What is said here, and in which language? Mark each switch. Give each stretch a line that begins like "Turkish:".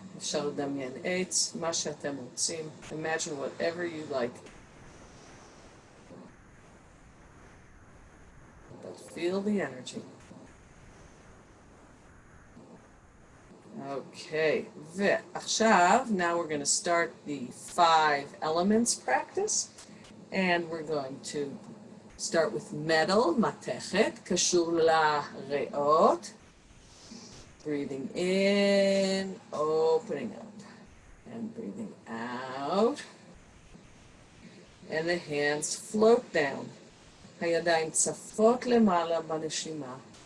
Hebrew: אפשר לדמיין עץ, מה שאתם רוצים.
English: Imagine whatever you like. But feel the energy. Okay,
Hebrew: ועכשיו,
English: now we're going to start the 5 elements practice. And we're going to start with metal,
Hebrew: מתכת, קשור לריאות.
English: Breathing in, opening up, and breathing out. And the hands float down.
Hebrew: הידיים צפות למעלה בנשימה.